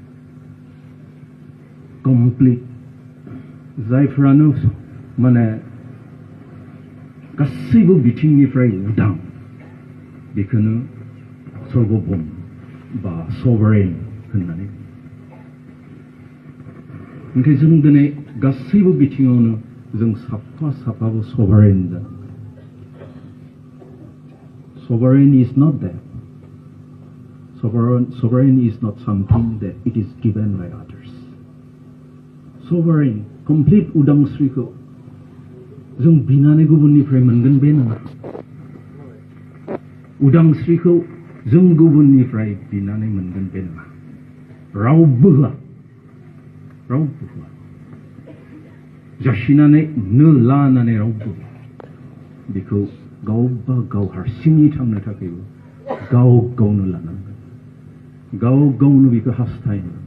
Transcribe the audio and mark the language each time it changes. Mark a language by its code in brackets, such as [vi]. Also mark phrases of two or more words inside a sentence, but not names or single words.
[brx] कमप्लिट जायफ्रानो माने गासैबो बिथिंनिफ्राय उदां बेखौनो सर्वभौम बा सभारेन होननानै ओंखाय जों दिनै गासैबो बिथिङावनो जों साफाबो सभारेन जानांगोन। [en] Sovereign is not that. Sovereign is not something that it is given by others. Sovereign, complete [brx] udangsriखौ जों बिनानै गुबुननिफ्राय मोनगोन बे नङा। उदांस्रिखौ जों गुबुननिफ्राय बिनानै मोनगोन बे नङा। रावबो होआ जासिनानै नो लानानै रावबो बेखौ गावबा गाव हारसिङै थांनो थाखायबो गाव गावनो लानांगोन गाव गावनो बेखौ हास्थायनांगोन।